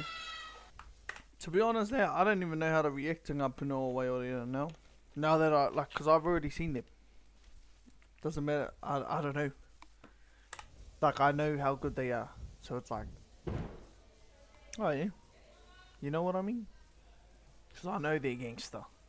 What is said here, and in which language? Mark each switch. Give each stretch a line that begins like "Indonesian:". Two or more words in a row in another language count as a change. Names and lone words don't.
English: To be honest, now I don't even know how to react to ngā puna o Waiorea now. Now that cause I've already seen them. Doesn't matter. I don't know. Like I know how good they are, so it's like, oh yeah, you know what I mean? Cause I know they're gangster.